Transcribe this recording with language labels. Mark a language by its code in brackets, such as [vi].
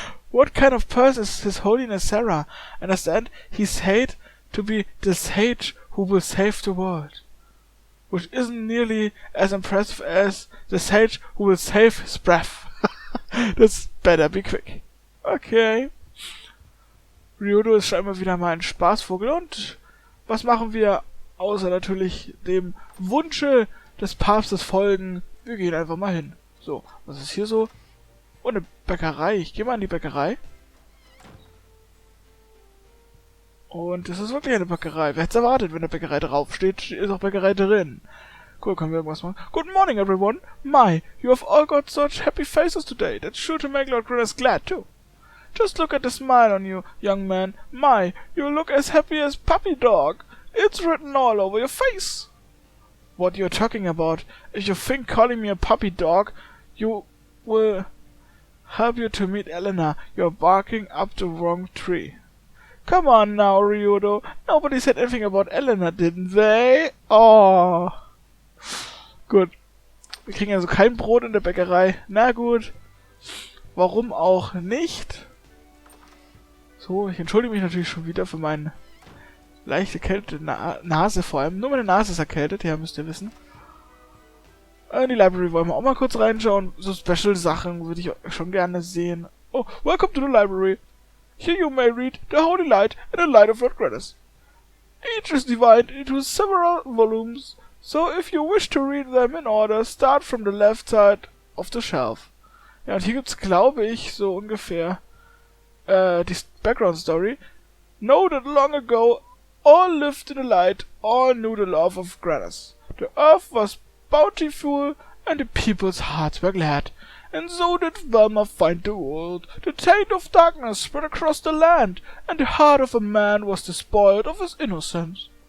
[en] What kind of person is His Holiness Sarah? Understand, he's said to be the sage who will save the world. Which isn't nearly as impressive as the sage who will save his breath. Das better be quick. Okay. [de] Ryudo ist scheinbar wieder mal ein Spaßvogel und was machen wir außer natürlich dem Wunsche des Papstes folgen? Wir gehen einfach mal hin. So, was ist hier so? Oh, eine Bäckerei. Ich gehe mal in die Bäckerei. Und das ist wirklich eine Bäckerei. Wer hätte es erwartet, wenn eine Bäckerei draufsteht, ist auch Bäckerei drin. Cool, können wir irgendwas machen? [en] Good morning, everyone. My, you have all got such happy faces today. That's sure to make Lord Grannis glad, too. Just look at the smile on you, young man. My, you look as happy as puppy dog. It's written all over your face. What you're talking about? If you think calling me a puppy dog, you will help you to meet Eleanor. You're barking up the wrong tree. Come on now, Ryudo. Nobody said anything about Eleanor, didn't they? [de] Oh. Gut. Wir kriegen also kein Brot in der Bäckerei. Na gut. Warum auch nicht? So, ich entschuldige mich natürlich schon wieder für meine leicht erkältete Nase vor allem. Nur meine Nase ist erkältet, ja, müsst ihr wissen. In die Library wollen wir auch mal kurz reinschauen. So Special-Sachen würde ich schon gerne sehen. [en] Oh, welcome to the library. Here you may read The Holy Light and the Light of Lord Grannis. Each is divided into several volumes, so if you wish to read them in order, start from the left side of the shelf. [de] Ja, und hier gibt's, glaube ich, so ungefähr die Background Story. [en] Know that long ago all lived in the light, all knew the love of Grannis. The earth was bountiful and the people's hearts were glad. And so did Velma find the world. The taint of darkness spread across the land, and the heart of a man was despoiled of his innocence.